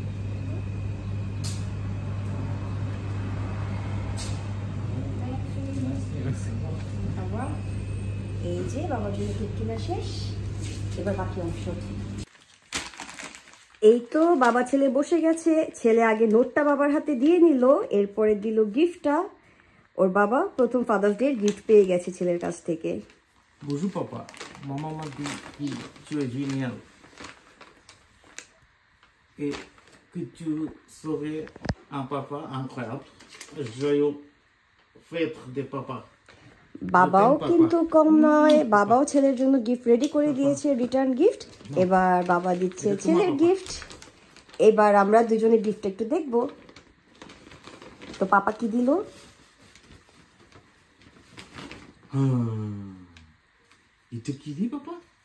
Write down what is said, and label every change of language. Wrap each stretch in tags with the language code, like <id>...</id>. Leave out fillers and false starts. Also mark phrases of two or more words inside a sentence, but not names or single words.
<bn>এই যে বাবার জন্য কেক কেনা শেষ, এবার বাকি অংশ। এই তো বাবা ছেলে বসে গেছে। ছেলে আগে নোটটা বাবার হাতে দিয়ে নিল, এরপরে দিল গিফটটা। ওর বাবা প্রথম</bn> <en>Father's Day gift</en> <bn>পেয়ে গেছে ছেলের কাছ থেকে।</bn> <fr>Bonjour papa, maman m'a dit que tu es génial et que tu serais un papa incroyable. Joyeux fête de papa.</fr> <bn>বাবাও কিন্তু কম নয়, বাবাও ছেলের জন্য গিফট রেডি করে দিয়েছে,</bn> <en>return gift.</en> <bn>এবার বাবা দিচ্ছে ছেলের গিফট। এবার আমরা দুজনে গিফট একটু দেখবো। তো পাপা কি দিল? এটা কি দি papa?</bn>